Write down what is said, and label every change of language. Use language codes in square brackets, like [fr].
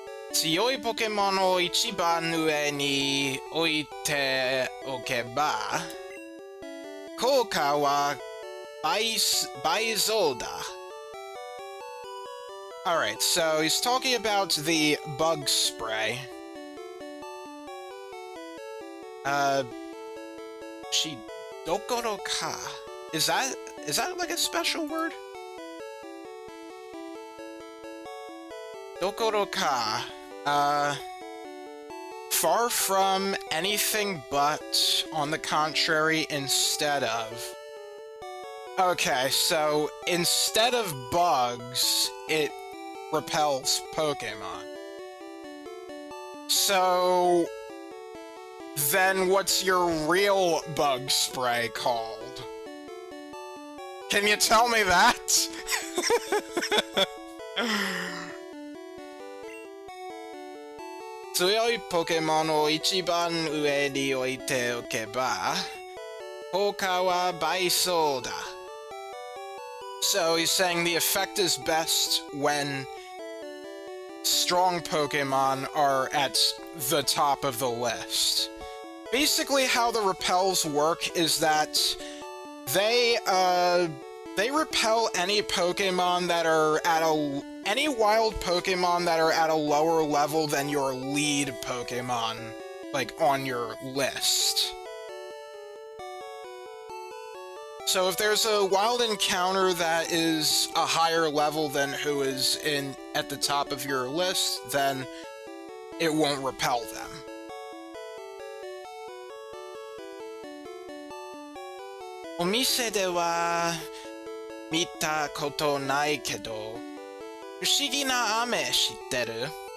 [ja] 強いポケモンを一番上に置いておけば効果は倍増だ. [en] Alright, so he's talking about the bug spray. [ja] Shidokoro ka. [en] Is that like a special word? [ja] Dokoro ka. [en] far from, anything but, on the contrary, instead of. Okay, so instead of bugs, it repels Pokemon. So then what's your real bug spray called? Can you tell me that? [ja] 強いポケモンを一番上に置いておけば、効果は倍増だ. [en] So he's saying the effect is best when strong Pokemon are at the top of the list. Basically, how the repels work is that they repel any Pokemon that are at any wild Pokemon that are at a lower level than your lead Pokemon, like, on your list. So if there's a wild encounter that is a higher level than who is at the top of your list, then it won't repel them. [ja] お店では見たことないけど、不思議な飴知ってる?